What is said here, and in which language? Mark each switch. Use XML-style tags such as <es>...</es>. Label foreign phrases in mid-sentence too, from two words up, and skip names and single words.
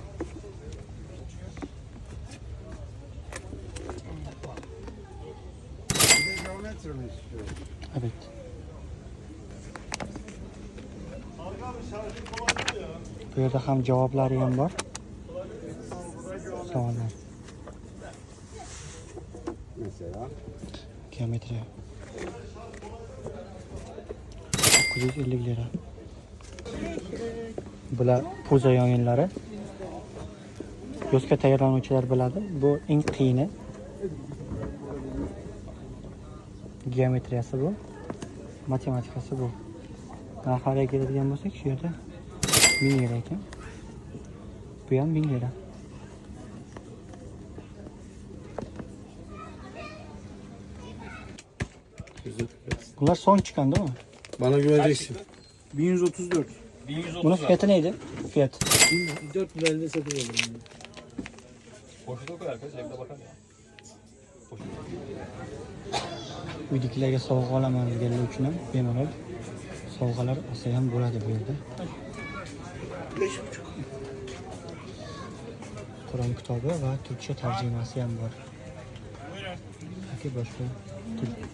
<tr>Bir de geometri mi istiyorsun? Evet.</tr> <uz>Bu yerda ham javoblari ham bor. Savollar. Mesela. Geometriya. 950 lira. Bular puza o'yinlari. Yozga tayyorlanuvchilar biladi. Bu eng qiyini. Geometriyasi bu. Matematikasi bu. Narxlarga keladigan bo'lsak, shu yerda 1000 lira ekan. Bu ham 1000 lira.</uz> <tr>Bunlar son çıkan değil mi? Bana güveneceksin. 1134. Bunun fiyatı neydi? Fiyat. 450'de satıyorum. Poşete koy arkadaş, evde bakar ya.</tr> <uz>Uydagilarga sovg'a olaman deganlar uchun ham bemalol sovg'alar olsa ham bo'ladi bu yerda. 5,5. Qur'on kitobi va turkcha tarjimasi ham bor. Yoki boshqa til.</uz>